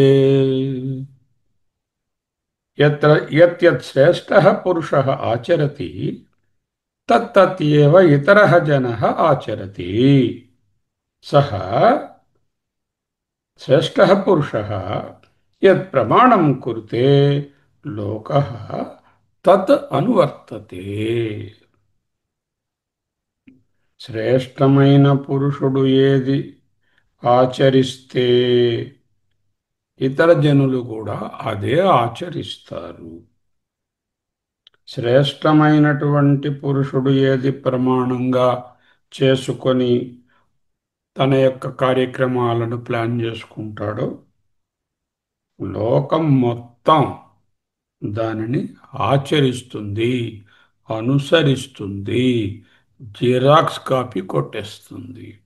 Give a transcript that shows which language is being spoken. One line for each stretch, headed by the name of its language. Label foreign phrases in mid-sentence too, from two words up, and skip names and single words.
Sanskrit: यत्र यत् श्रेष्ठः पुरुषः आचरति तत्तत् एव इतरः जनः आचरति. सः श्रेष्ठः पुरुषः यत् प्रमाणं कुरुते लोकः तत् अनुवर्तते.
Telugu: శ్రేష్టమైన పురుషుడు ఏది ఆచరిస్తే ఇతర జనులు కూడా అదే ఆచరిస్తారు. శ్రేష్టమైనటువంటి పురుషుడు ఏది ప్రమాణంగా చేసుకొని తన యొక్క కార్యక్రమాలను ప్లాన్ చేసుకుంటాడో లోకం మొత్తం దానిని ఆచరిస్తుంది, అనుసరిస్తుంది,
English: Xerox copy
Telugu: కొట్టేస్తుంది.